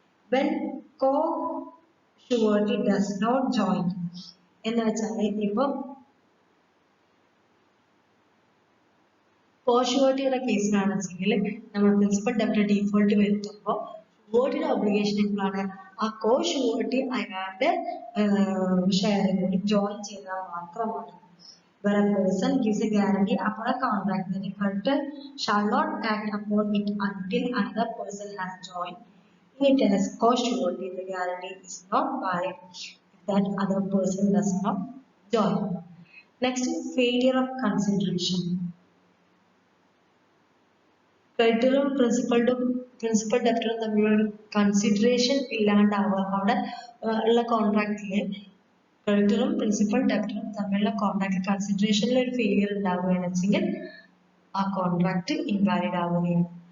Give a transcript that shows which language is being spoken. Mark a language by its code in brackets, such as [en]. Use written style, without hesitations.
[en] when co surety does not join [ml] എന്ന് വെച്ചാൽ ഇപ്പൊ കോഷ്യൂരിറ്റിയുടെ കേസിലാണെന്നുവെച്ചെങ്കിൽ നമ്മൾ പ്രിൻസിപ്പൽ ഡെപ്റ്റർ ഡീഫോൾട്ട് വരുത്തുമ്പോൾ ഷുവർട്ടിയുടെ ഒബ്ലിഗേഷൻ എപ്പോഴാണ്? ആ കോഷ്യൂരിറ്റി അയാളുടെ ഷെയറിൽ കൂടി ജോയിൻ ചെയ്താൽ മാത്രമാണ്. [en] Where a person gives a guarantee upon a contract, then the creditor shall not act upon it until another person has joined it as co-surety. The guarantee is not valid if that other person does not join. Next is failure of consideration. [ml] ക്രെഡിറ്ററും principal ഡെപ്റ്ററും തമ്മിലുള്ള consideration ഇല്ലാണ്ടാവുക. അവിടെ ഉള്ള കോൺട്രാക്റ്റില് ക്രെഡിറ്ററും principal ഡെപ്റ്ററും തമ്മിലുള്ള contract കൺസിഡറേഷനിൽ ഒരു failure ഉണ്ടാവുകയാണെന്ന് വെച്ചെങ്കിൽ ആ contract invalid ആവുകയാണ്.